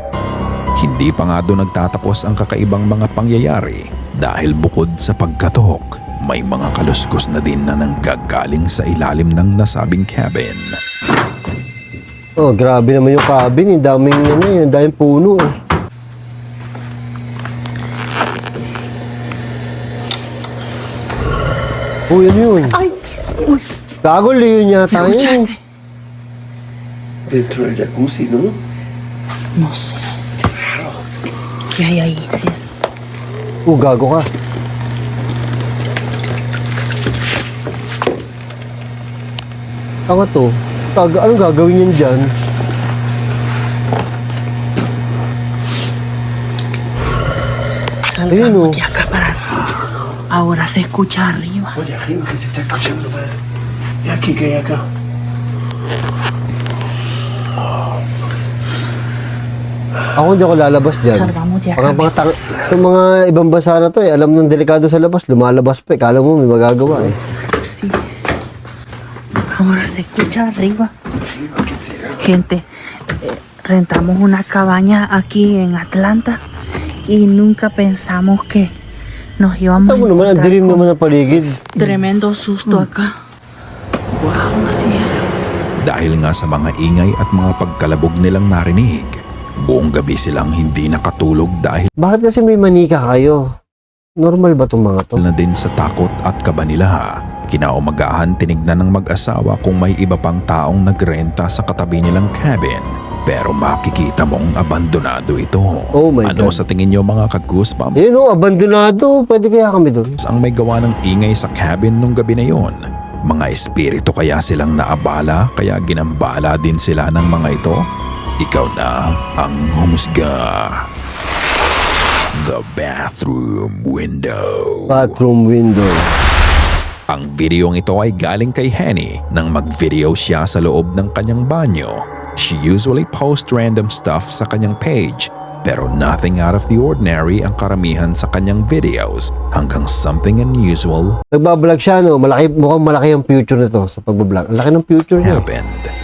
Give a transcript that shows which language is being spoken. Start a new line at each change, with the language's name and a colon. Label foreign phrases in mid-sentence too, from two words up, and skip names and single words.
Filipino: Hindi pa nga doon nagtatapos ang kakaibang mga pangyayari dahil bukod sa pagkatok, may mga kaluskos na din na nanggagaling sa ilalim ng nasabing cabin. Oh, grabe naman yung cabin. Yung daming, yung daming puno. Uy, ano yun? Ay, uy, Gago, leon yata yun.
Spanish: ¿escuchaste? Dentro del jacuzzi, ¿no? No sé. ¿Qué hay ahí, cielo?
Filipino: Gago ka. Tanga to. Anong gagawin yan dyan? Ayun, oh.
Spanish: Salgamos de acá para... Ahora se escucha arriba. Oye, arriba que se está escuchando, padre. ¿Y aquí qué hay acá?
Filipino: Ako hindi ako lalabas dyan.
Spanish: Salgamos de acá.
Filipino: Itong mga ibang bansa na to alam ng delikado sa labas, lumalabas pa Kala mo may magagawa
Spanish: Sí. Ahora se escucha arriba. Arriba, ¿qué será? Gente, rentamos una cabaña aquí en Atlanta y nunca pensamos que nos íbamos a
Filipino: Tama naman, ang
Spanish: encontrar
Filipino: dilim
Spanish: con
Filipino: naman ang paligid.
Spanish: tremendo susto acá. Wow, cielo.
Filipino: Dahil nga sa mga ingay at mga pagkalabog nilang narinig, buong gabi silang hindi nakatulog dahil Bakit kasi may manika kayo? Normal ba itong mga to? na din sa takot at kaba nila. Kinaumagahan tinignan ng mag-asawa kung may iba pang taong nagrenta sa katabi nilang cabin. Pero makikita mong abandonado ito.
English: Oh my
Filipino: Ano
English: God.
Filipino: sa tingin nyo mga ka-goosebumps Ayun o, abandonado. Pwede kaya kami doon? ang may gawa ng ingay sa cabin nung gabi na yon? Mga espiritu kaya silang naabala kaya ginambala din sila ng mga ito? Ikaw na ang humusga.
English: The bathroom window. Bathroom window.
Filipino: Ang videong ito ay galing kay Henny nang mag-video siya sa loob ng kanyang banyo.
English: She usually posts random stuff
Filipino: sa kanyang page pero
English: nothing out of the ordinary
Filipino: ang karamihan sa kanyang videos hanggang
English: something unusual
Filipino: Nagbablog siya, no? Mukhang malaki ang future nito sa pagbablog. Ang laki ng future niya.
English: happened.